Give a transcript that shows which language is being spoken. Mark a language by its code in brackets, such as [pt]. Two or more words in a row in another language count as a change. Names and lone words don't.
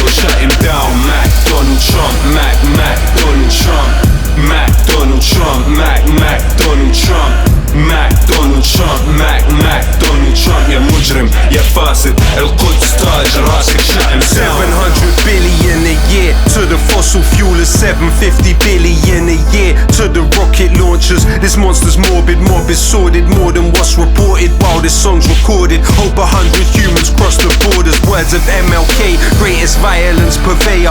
[en] Shut him down, McDonald Trump, McDonald Trump, McDonald Trump, McDonald Trump, McDonald Trump, McDonald Trump. [ar] يا مجرم يا فاسد القدس تاج راسك. [en] Shut him down. 700 billion a year to the fossil fuel is 750 billion a year. to the rocket launchers. This monster's morbid, mob is sordid, more than what's reported while this song's recorded. Hope 100 humans cross the borders. Words of MLK, greatest violence purveyor.